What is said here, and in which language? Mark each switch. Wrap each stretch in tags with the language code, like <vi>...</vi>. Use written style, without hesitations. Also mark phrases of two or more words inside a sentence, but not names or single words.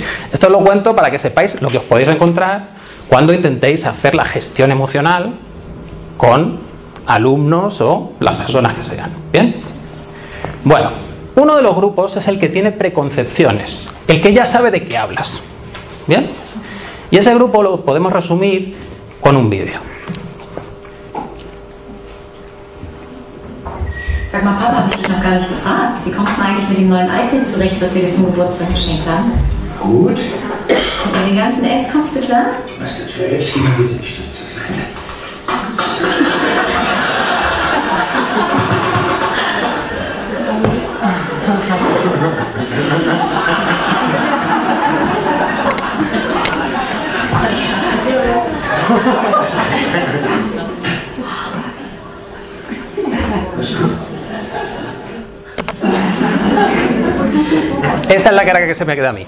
<es>Esto lo cuento para que sepáis lo que os podéis encontrar cuando intentéis hacer la gestión emocional con alumnos o las personas que sean. ¿Bien? Bueno, uno de los grupos es el que tiene preconcepciones, el que ya sabe de qué hablas. ¿Bien? Y ese grupo lo podemos resumir con un vídeo.</es> <de>Sag mal, Papa, habe ich dich noch gar nicht gefragt. Wie kommst du eigentlich mit dem neuen iPad zurecht, was wir dir zum Geburtstag geschenkt haben? Gut. Und mit den ganzen Apps kommst du klar? Was denn für Apps? Geh mal bitte einen Stift zur Seite.</de> <es>Esa es la cara que se me queda a mí.</es>